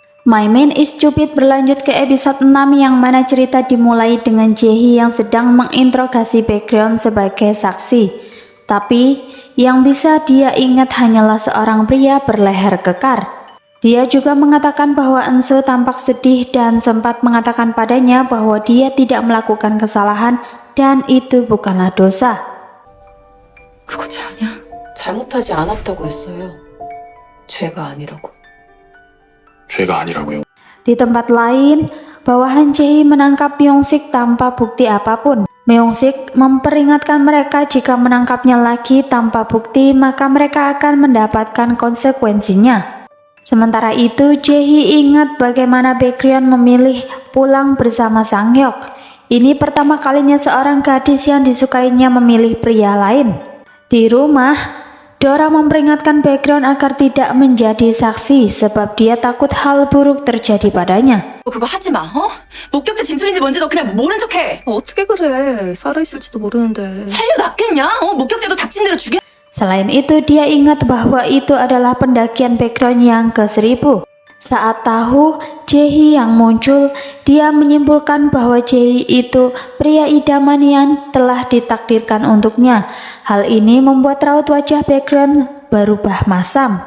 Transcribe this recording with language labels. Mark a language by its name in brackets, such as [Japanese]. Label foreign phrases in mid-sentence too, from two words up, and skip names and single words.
[Indonesian] My Man is Stupid berlanjut ke episode 6 yang mana cerita dimulai dengan Jae-hee yang sedang menginterogasi background sebagai saksi. Tapi yang bisa dia ingat hanyalah seorang pria berleher kekar. Dia juga mengatakan bahwa Eun-soo tampak sedih dan sempat mengatakan padanya bahwa dia tidak melakukan kesalahan dan itu bukanlah dosa. [Korean] 그거 죄 아니야? 잘못하지 않았다고 했어요. 죄가 아니라고. 죄가 아니라고요? [Indonesian] Di tempat lain, bawahan Jae-hee menangkap Myung-sik tanpa bukti apapun. Myung-sik memperingatkan mereka jika menangkapnya lagi tanpa bukti maka mereka akan mendapatkan konsekuensinya. Sementara itu, Jae-hee ingat bagaimana Baekhyun memilih pulang bersama Sang-hyuk. Ini pertama kalinya seorang gadis yang disukainya memilih pria lain. Di rumah, Dora memperingatkan Baekhyun agar tidak menjadi saksi sebab dia takut hal buruk terjadi padanya. [Korean] 그거 하지 마, 어? 목격자 진술인지 뭔지 너 그냥 모른 척해. 어떻게 그래? 살아있을지도 모르는데. 살려놨겠냐? 목격자도 닥친 대로 죽여. [Indonesian] Selain itu, dia ingat bahwa itu adalah pendakian Baekhyun yang ke-1000. Saat tahu Jae-hee yang muncul, dia menyimpulkan bahwa Jae-hee itu pria idaman yang telah ditakdirkan untuknya. Hal ini membuat raut wajah Baekhyun berubah masam.